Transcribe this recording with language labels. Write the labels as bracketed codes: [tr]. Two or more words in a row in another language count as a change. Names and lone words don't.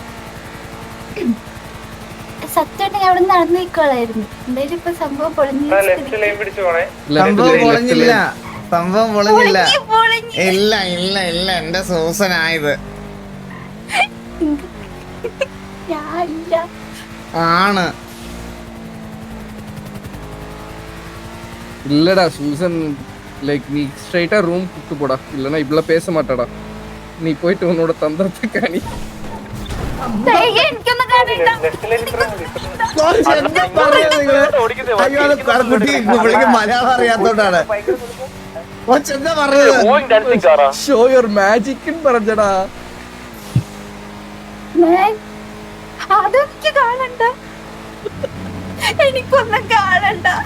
[ml] സത്യം അവിടെ നടന്നേക്കോളായിരുന്നു. എന്തായാലും ഇപ്പൊ സംഭവം പൊളിഞ്ഞു. സംഭവം പൊളിഞ്ഞില്ല. ഇല്ല ഇല്ല ഇല്ല, എന്റെ സൂസനായത് ആണ്. [ta] இல்லடா சூசன் லைக் நீ ஸ்ட்ரைட்டா ரூம் கூட்டு போடா, இல்லனா இப்பல பேச மாட்டடா. நீ போயிட்டு உன்னோட தந்திரத்தை காணி. [ml] മലയാളം അറിയാത്തോണ്ടാണ്. എന്താ പറഞ്ഞത്? [en] show your magic [ml] പറഞ്ഞടാ. അതെനിക്ക് കാണണ്ട, എനിക്കൊന്നും കാണണ്ട.